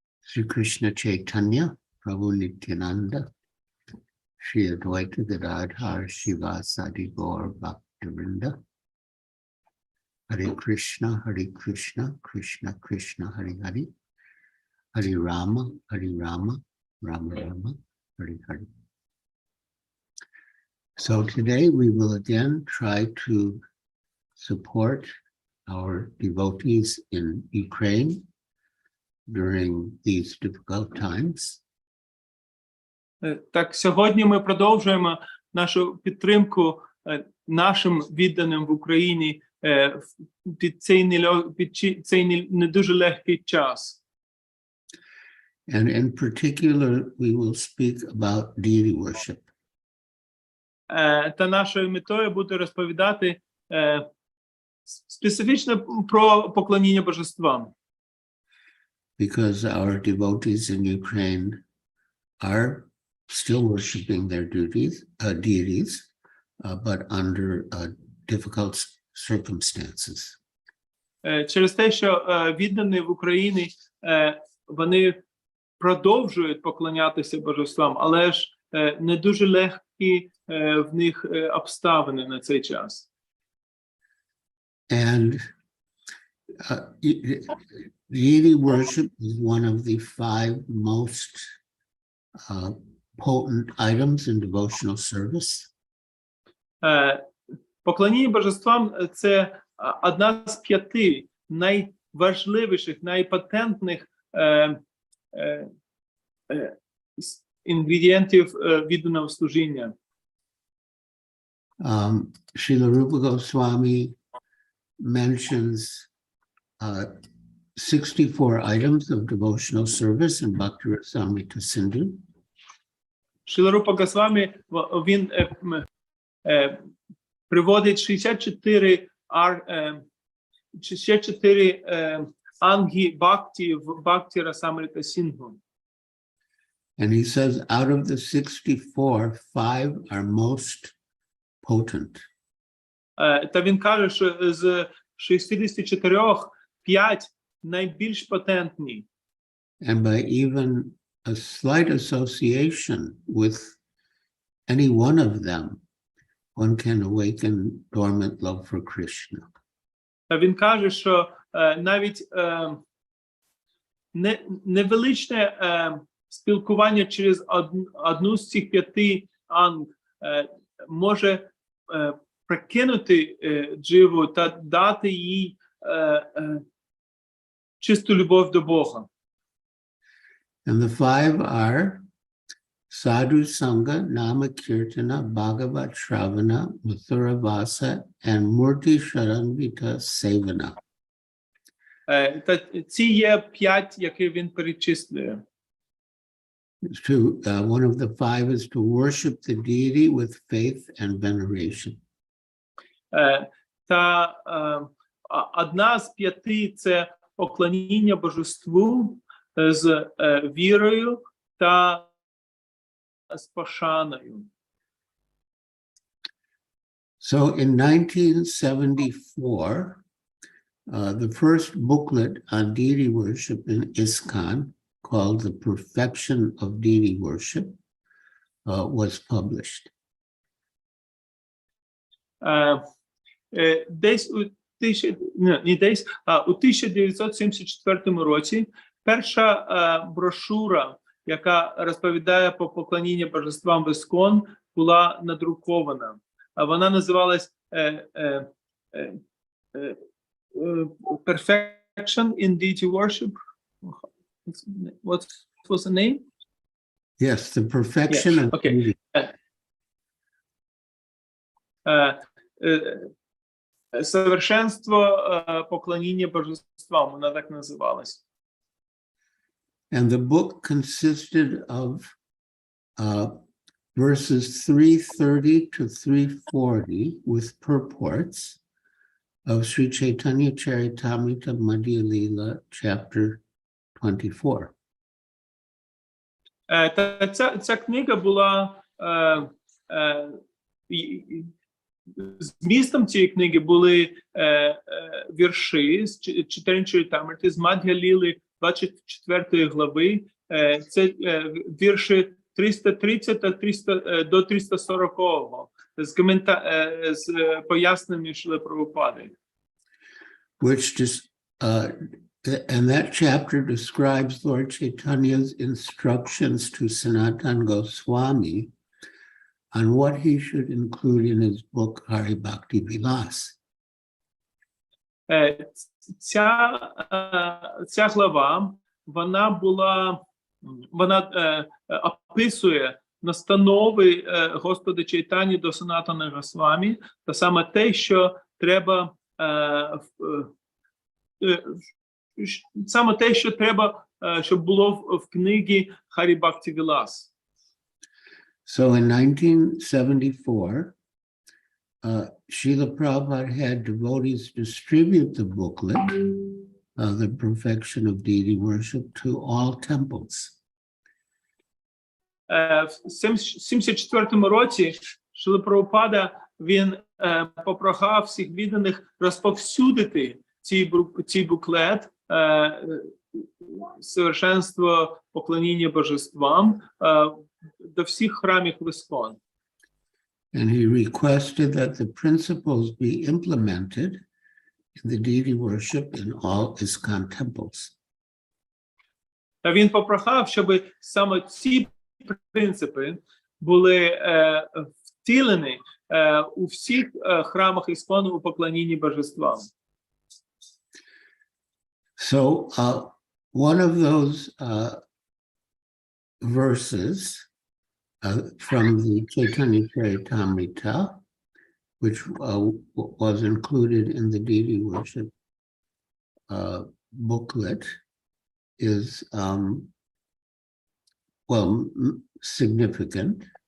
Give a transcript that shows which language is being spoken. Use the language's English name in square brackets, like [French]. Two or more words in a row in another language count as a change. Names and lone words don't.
[English] Sri Krishna Chaitanya, Prabhu Nityananda, Shri Advaita Gadadhar Shivasadi Gaur Bhaktivinoda, Hare Krishna, Krishna Krishna, Hare Hare, Hare Rama, Rama Rama, Hare Hare. So today we will again try to support our devotees in Ukraine during these difficult times. [Ukrainian] Так, сьогодні ми продовжуємо нашу підтримку нашим відданим в Україні під цей не дуже легкий час. [English] And in particular, we will speak about deity worship. [Ukrainian] Та нашою метою буде розповідати специфічно про поклоніння божествам. [English] Because our devotees in Ukraine are still worshiping their deities, but under difficult circumstances. [Ukrainian] Через те, що віддані в Україні, вони продовжують поклонятися божествам, але ж не дуже легкі в них обставини на цей час. [English] And deity worship is one of the 5 most potent items in devotional service. [Ukrainian] Поклоніння божествам – це одна з 5 найважливіших, найпатентних інгредієнтів відданого служіння. [English] Srila Rupa Goswami mentions 64 items of devotional service in Bhakti Rasamrita Sindhu. [Ukrainian] Шріла Рупа Госвамі, він приводить 64 анги бхакти в Бхакти Расамрита Синдху. [English] And he says out of the 64, 5 are most potent. [Ukrainian] Та він каже, що з 64 5 найбільш потентні. [English] And by even a slight association with any one of them, one can awaken dormant love for Krishna. [Ukrainian] Та він каже, що навіть невеличне спілкування через одну з цих 5 анг може прикинути дживу та дати їй чисту любов до Бога. [English] And the 5 are [Sanskrit] साधु सङ्ग, नाम कीर्तन, भागवत श्रवण, मथुरा वास, [English] and [Sanskrit] मूर्ति शरण्वित सेवन. [Ukrainian] Та ці є 5, які він перечислює. [English] One of the 5 is to worship the deity with faith and veneration. [Ukrainian] Та одна з 5 – це поклоніння божеству з вірою та з пошаною. [English] So in 1974, the first booklet on deity worship in ISKCON, called The Perfection of Deity Worship, was published. [Ukrainian] Десь у 1974 році перша брошура, яка розповідає про поклоніння божествам в ІСКОН, була надрукована. Вона називалась Perfection in Deity Worship. [English] What was the name? Yes, The Perfection of Deity. [Ukrainian] Совершенство поклоніння божествам, вона так називалась. [English] And the book consisted of verses 330 to 340 with purports of Sri Chaitanya Charitamrita Madhya Leela, chapter 24. [Ukrainian] Ця книга була, змістом цієї книги були вірші з Чайтання Чаритамрити з Мад'я Ліли 24 глави. Це вірші 330 та 300, до 340 з поясненнями Шрили Прабхупади. [English] Which just, and that chapter describes Lord Chaitanya's instructions to Sanatana Goswami on what he should include in his book Hari Bhakti Vilas. [Ukrainian] Ця глава, вона описує настанови Господа Чайтані до Санатана Госвамі, та саме те, що треба щоб було в книгі Hari Bhakti Vilas. [English] So in 1974, Srila Prabhupada had devotees distribute the booklet, The Perfection of Deity Worship, to all temples. [Ukrainian] В 74-му році Шрила Прабхупада, він попрохав всіх відданих розповсюдити цей буклет совершенство поклоніння божествам до всіх храмів Іскон. [English] And he requested that the principles be implemented in the deity worship in all ISKCON temples. [Ukrainian] Та він попрохав, щоб саме ці принципи були втілені у всіх храмах Іскону у поклонінні божествам. [English] So one of those verses from the Chaitanya Charitamrita, which was included in the deity worship booklet, is significant.